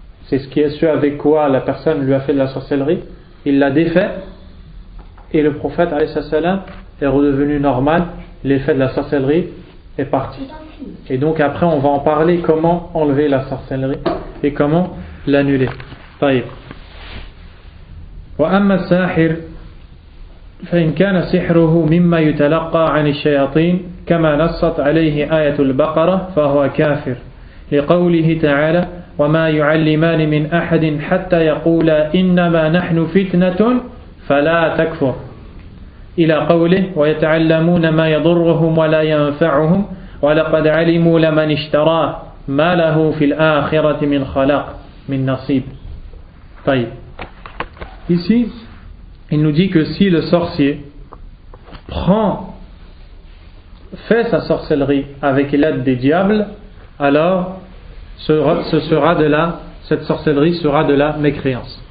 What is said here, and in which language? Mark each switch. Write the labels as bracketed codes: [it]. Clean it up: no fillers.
[fr] c'est ce avec quoi la personne lui a fait de la sorcellerie, il l'a défait, et le prophète alayhi salam est redevenu normal, l'effet de la sorcellerie est parti. Et donc après on va en parler, comment enlever la sorcellerie et comment l'annuler. [ar] طيب. وأما الساحر فإن كان سحره مما يتلقى عن الشياطين كما نصت عليه آية البقرة فهو كافر لقوله تعالى وما يعلمان من أحد حتى يقولا إنما نحن فتنة فلا تكفر إلى قوله ويتعلمون ما يضرهم ولا ينفعهم ولقد علموا لمن اشتراه ما له في الآخرة من خلاق من نصيب. طيب. [fr] Ici, il nous dit que si le sorcier fait sa sorcellerie avec l'aide des diables, alors cette sorcellerie sera de la mécréance.